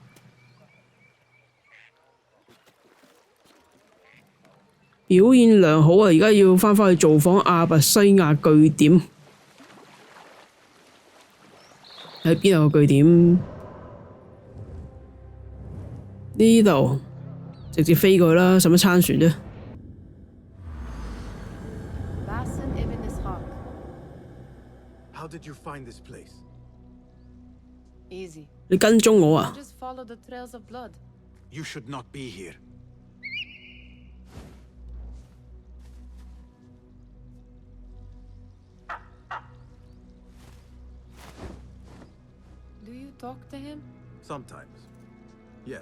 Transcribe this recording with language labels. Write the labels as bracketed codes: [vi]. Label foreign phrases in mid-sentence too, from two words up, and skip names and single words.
[yue] 表現良好啊！而家要返去造訪阿拔西亞據點，喺邊度個據點？呢度直接飛過去啦，使乜撐船啫？ [en] How did you find this place? Easy. [yue] 你跟蹤我啊？ [en] Just follow the trails of blood. You should not be here. Do you talk to him? Sometimes. Yes.